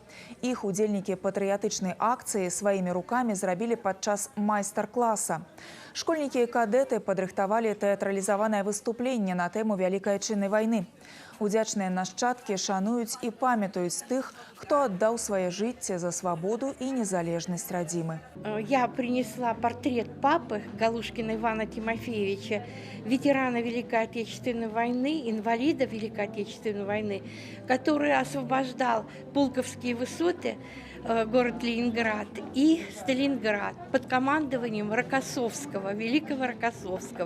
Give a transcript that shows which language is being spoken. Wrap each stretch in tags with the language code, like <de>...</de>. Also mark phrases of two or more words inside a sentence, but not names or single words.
<be>Іх удзельнікі патрыятычнай акцыі сваімі рукамі зрабілі падчас майстар-класа. Школьнікі і кадэты падрыхтавалі тэатралізаванае выступленне на тэму Вялікай Айчыннай вайны. Удзячныя нашчадкі шануюць і памятаюць тых, хто аддаў свае жыцці за свабоду і незалежнасць радзімы.</be> <ru>Я принесла портрет папы Галушкина Ивана Тимофеевича, ветерана Великой Отечественной войны, инвалида Великой Отечественной войны, который освобождал Пулковские высоты, город Ленинград и Сталинград под командованием Рокоссовского, великого Рокоссовского.</ru>